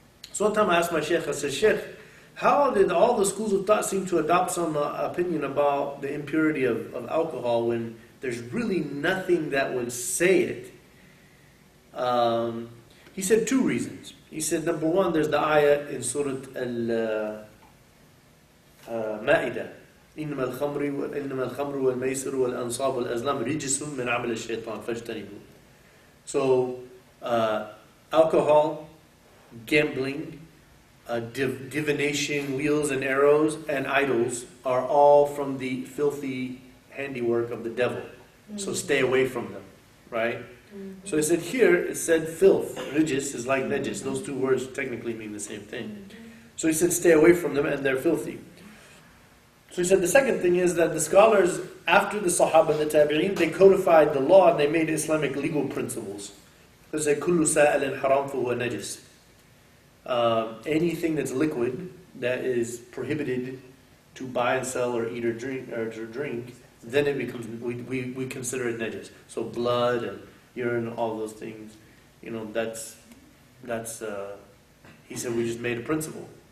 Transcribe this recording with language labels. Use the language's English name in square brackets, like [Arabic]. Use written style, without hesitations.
[English] So one time I asked my sheikh, I said, Sheikh, how did all the schools of thought seem to adopt some opinion about the impurity of alcohol when there's really nothing that would say it? He said two reasons. He said, number one, there's the ayah in Surah Al-Ma'idah. [Arabic] إنما الخمر والميسر والأنصاب والأزلام رجس من عمل الشيطان فاجتنبوه. [English] So, alcohol, gambling, divination, wheels and arrows, and idols are all from the filthy handiwork of the devil. So stay away from them, right? So he said here, it said filth. Rijis is like najis. Those two words technically mean the same thing. So he said stay away from them and they're filthy. So he said the second thing is that the scholars, after the Sahaba and the Tabi'een, they codified the law and they made Islamic legal principles. They said, [Arabic] كُلُّ سَائِلٍ حَرَامٌ فَهُوَ نَجِسٌ. [English] Anything that's liquid, that is prohibited to buy and sell or eat or drink, then it becomes, we consider it najis. So blood and urine, all those things, you know, that's he said we just made a principle.